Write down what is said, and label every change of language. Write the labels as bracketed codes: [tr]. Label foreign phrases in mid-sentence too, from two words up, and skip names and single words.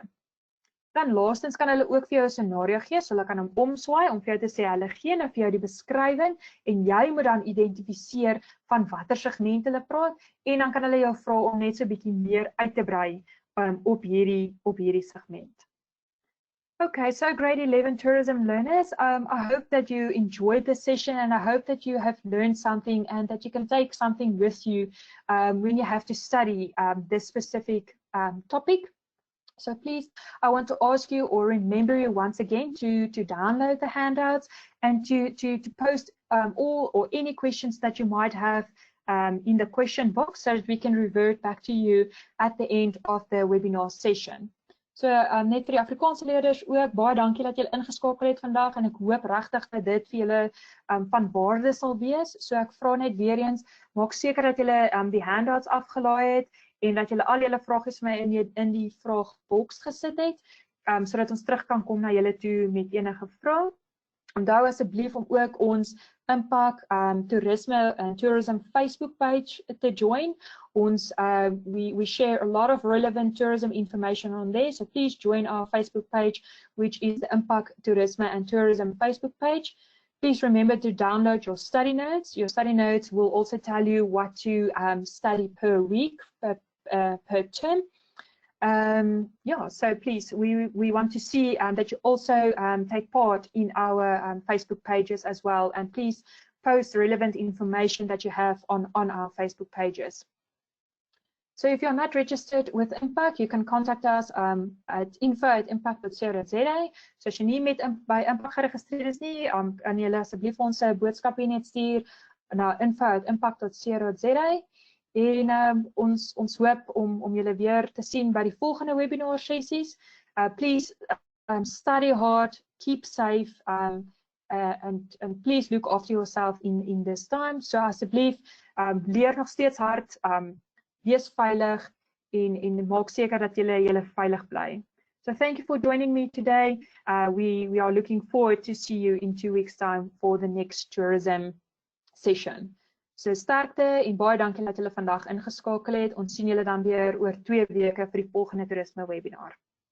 [af] Dan laastens kan hulle ook vir jou 'n scenario gee, so hulle kan hom omswaai om vir jou te sê, hulle gee nou vir jou die beskrywing en jy moet dan identifiseer van watter segment hulle praat, en dan kan hulle jou vra om net so 'n bietjie meer uit te brei op hierdie segment. [en] Okay, so grade 11 tourism learners, I hope that you enjoyed this session, and I hope that you have learned something and that you can take something with you when you have to study this specific topic. So please, I want to ask you or remember you once again to download the handouts and to post all or any questions that you might have in the question box, so that we can revert back to you at the end of the webinar session. [af] So net vir die Afrikaanse leerders ook baie dankie dat julle ingeskakel het vandag en ek hoop regtig dat dit vir julle van waarde sal wees. So ek vra net weer eens, maak seker dat julle die handouts afgelaai het en dat julle al julle vragies vir my in die vraagboks gesit het, sodat ons terug kan kom na julle toe met enige vrae. Onthou asseblief om ook ons Impact Toerisme and Tourism Facebook page te join. [en] We share a lot of relevant tourism information on there, so please join our Facebook page, which is the Impact Toerisme and Tourism Facebook page. Please remember to download your study notes. Your study notes will also tell you what to study per week, per term. Yeah, so please, we want to see that you also take part in our Facebook pages as well, and please post relevant information that you have on our Facebook pages. So if you're not registered with Impact, you can contact us at info@impact.co.za. [af] So as jy nie by Impact geregistreer is nie, kan julle asseblief ons 'n boodskap hier net stuur na info@impact.co.za. En ons hoop om julle weer te sien by die volgende webinar sessies. [en] Please study hard, keep safe, and please look after yourself in this time. [af] So asseblief leer nog steeds hard, wees veilig en maak seker dat julle veilig bly. [en] So thank you for joining me today. We are looking forward to see you in 2 weeks' time for the next tourism session. [af] So sterkte en baie dankie dat julle vandag ingeskakel het. Ons sien julle dan weer oor 2 weke vir die volgende toerisme webinar.